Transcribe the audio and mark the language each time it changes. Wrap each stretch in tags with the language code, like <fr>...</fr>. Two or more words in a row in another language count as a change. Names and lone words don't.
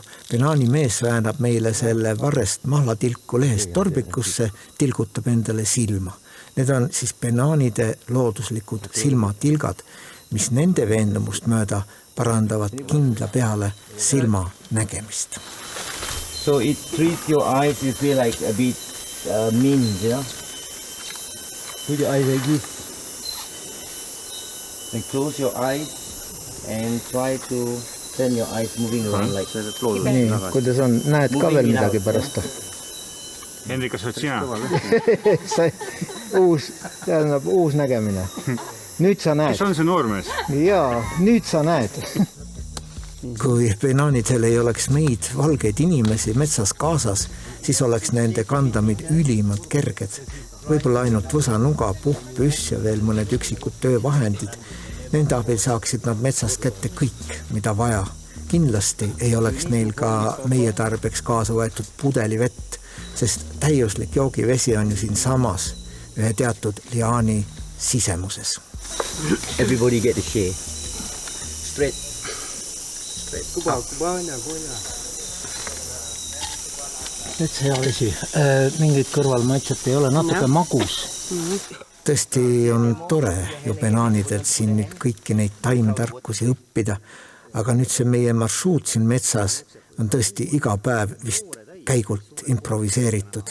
<et>Penaani mees väänab meile selle varrest mahlatilku lehest torbikusse, tilgutab endale silma. Need on siis penaanide looduslikud silmatilgad, mis nende veendumust mööda parandavad kindla peale silma nägemist.</et> <en>So it treats your eyes, you feel like a bit mint, you know? Put your eyes like this. And close your eyes and try to turn your eyes moving around like</en> <et>nii, kuidas on, näed ka veel midagi pärast? Hendrik, kas oled sina? uus nägemine. Nüüd sa näed. Kes on see noormees? Jaa, nüüd sa näed. Kui penaanidel ei oleks meid valgeid inimesi metsas kaasas, siis oleks nende kandamid ülimad kerged. Võib-olla ainult võsanuga, puhpüss ja veel mõned üksikud töövahendid. Nende abil saaksid nad metsast kätte kõik, mida vaja. Kindlasti ei oleks neil ka meie tarbeks kaasa võetud pudeli vett, sest täiuslik joogivesi on ju siin samas ühe teatud liaani sisemuses.</et> <en>Everybody get a share. Straight.</en> <et>Nüüd see hea vesi. Mingid kõrvalmaitset ei ole, natuke magus. Tõesti on tore ju penaanidelt siin nüüd kõiki neid taimetarkusi õppida, aga nüüd see meie marsruut siin metsas on tõesti iga päev vist käigult improviseeritud.</et>